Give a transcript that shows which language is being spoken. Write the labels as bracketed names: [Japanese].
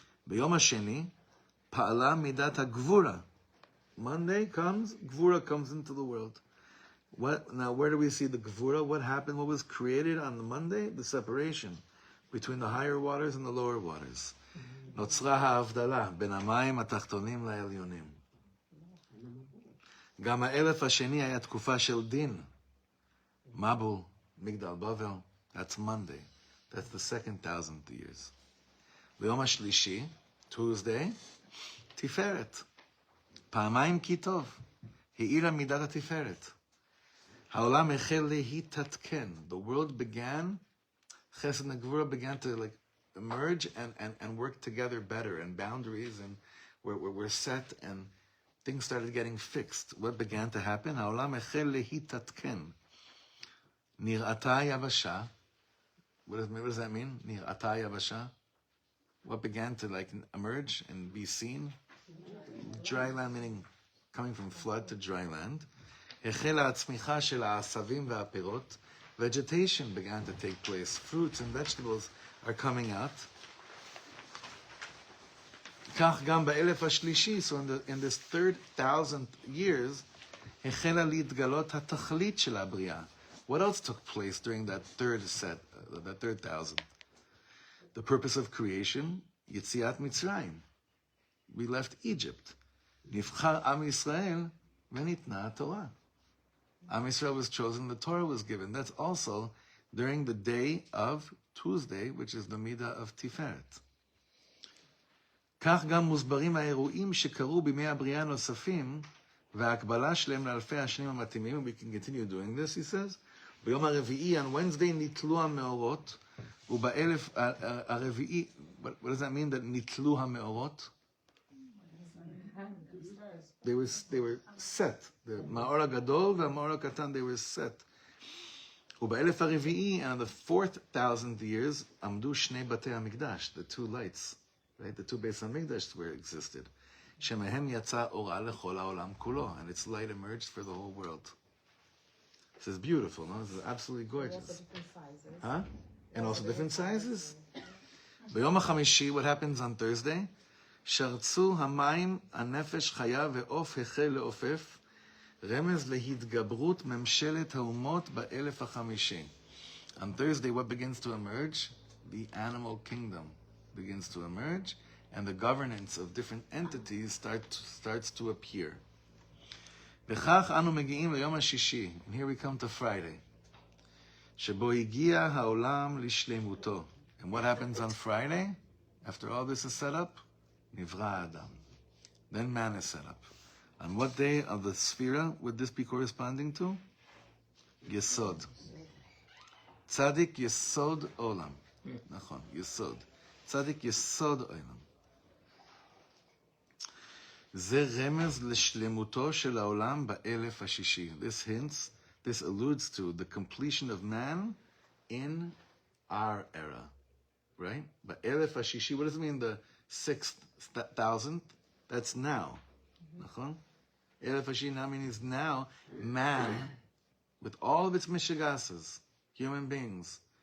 [Hebrew] B'yom hasheni, pa'ala midat ha'gvura. [English] Monday comes, gvura comes into the world. Now, where do we see the gvura? What happened? What was created on the Monday? The separation between the higher waters and the lower waters. [Hebrew] נוצרה ההבדלה בין המים התחתונים לעליונים. גם האלף השני היה תקופה של דין. מבול, מגדל בבל, [English] that's Monday. That's the second 1,000th years. [Hebrew] ביום השלישי, Tuesday, תפארת. פעמיים כי טוב. האירה מידת התפארת. העולם החל להתעדכן. [English] The world began, chesed and gvura began to emerge and work together better, and boundaries and were set, and things started getting fixed. What began to happen? [Hebrew] העולם החל להתעדכן. נראתה יבשה. [English] What does that mean? [Hebrew] נראתה יבשה. [English] What began to emerge and be seen? Dry land, meaning coming from flood to dry land. [Hebrew] החלה הצמיחה של העשבים והפירות. [English] Vegetation began to take place. Fruits and vegetables are coming out. [Hebrew] כך גם באלף השלישי, [English] so in this third 1,000th years, [Hebrew] החלה להתגלות התכלית של הבריאה. [English] What else took place during that third 1,000? The purpose of creation, [Hebrew] יציאת מצרים. [English] We left Egypt. [Hebrew] נבחר עם ישראל וניתנה התורה. [English] Am Yisrael was chosen, the Torah was given. That's also during the day of Tuesday, which is the midah of Tiferet. [Hebrew] כך גם מוסברים האירועים שקרו בימי הבריאה הנוספים, וההקבלה שלהם לאלפי השנים המתאימים. [English] We can continue doing this, he says. [Hebrew] ביום הרביעי, [English] on Wednesday, [Hebrew] נתלו המאורות, ובאלף הרביעי, [English] what does that mean, that [Hebrew] נתלו המאורות? [English] They were set. The Ma'or HaGadol [Hebrew] והמאור הקטן, [English] they were set. [Hebrew] ובאלף הרביעי, [English] and on the 4,000th years, [Hebrew] עמדו שני בתי המקדש, [English] the two lights, right? The two Beis HaMikdash were existed. [Hebrew] שמהם יצא אורה לכל העולם כולו, [English] and its light emerged for the whole world. This is beautiful, no? This is absolutely gorgeous. Also different sizes. Huh? And also different sizes. [Hebrew] ביום החמישי, [English] what happens on Thursday? [Hebrew] שרצו המים, הנפש חיה ועוף החל לעופף, רמז להתגברות ממשלת האומות באלף החמישי. [English] On Thursday, what begins to emerge? The animal kingdom begins to emerge, and the governance of different entities starts to appear. [Hebrew] וכך אנו מגיעים ליום השישי, [English] and here we come to Friday, [Hebrew] שבו הגיע העולם לשלמותו. [English] And what happens on Friday? After all this is set up, [Hebrew] נברא האדם. [English] Then man is set up. On what day of the Sphira would this be corresponding to? [Hebrew] Yesod. Tzadik Yesod Olam. Nachon, Yesod. Tzadik Yesod Olam. זה רמז לשלמותו של העולם באלף השישי. [English] This alludes to the completion of man in our era. Right? [Hebrew] באלף השישי, [English] what does it mean, the 6,000th? That's now. [Hebrew] נכון? אלף השישי [English] now means now, man, with all of its mishigasas, human beings.